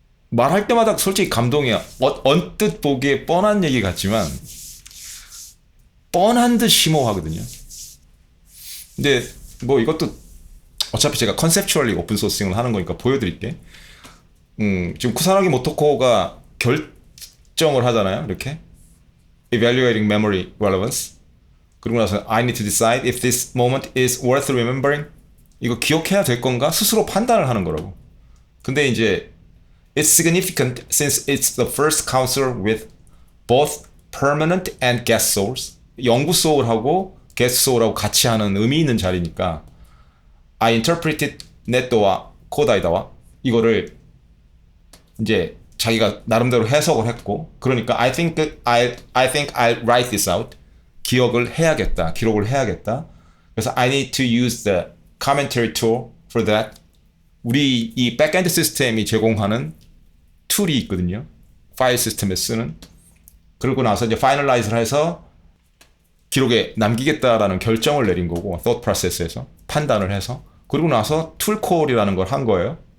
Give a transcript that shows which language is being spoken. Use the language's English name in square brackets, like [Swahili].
[Korean] 말할 때마다 솔직히 감동이야. 언뜻 보기에 뻔한 얘기 같지만 뻔한 듯 심오하거든요. 근데 뭐 이것도 어차피 제가 컨셉추얼리 오픈소싱을 하는 거니까 보여드릴게. 지금 쿠사나기 모토코가 결정을 하잖아요. 이렇게 [English] Evaluating Memory Relevance. [Korean] 그리고 나서 [English] I need to decide if this moment is worth remembering. [Korean] 이거 기억해야 될 건가? 스스로 판단을 하는 거라고. 근데 이제 [English] It's significant since it's the first counselor with both permanent and guest souls. [Korean] 영구 소울하고 게스트 소울하고 같이 하는 의미 있는 자리니까 [English] I interpreted [Korean] 네토와 코다이다와 이거를 이제 자기가 나름대로 해석을 했고 그러니까 [English] I think I'll write this out. [Korean] 기억을 해야겠다. 기록을 해야겠다. 그래서 [English] I need to use the commentary tool for that. [Korean] 우리 이 백엔드 시스템이 제공하는 툴이 있거든요. 파일 시스템에 쓰는. 그러고 나서 이제 파이널라이즈를 해서 기록에 남기겠다라는 결정을 내린 거고 thought process에서 판단을 해서 그리고 나서 툴콜이라는 걸 한 거예요.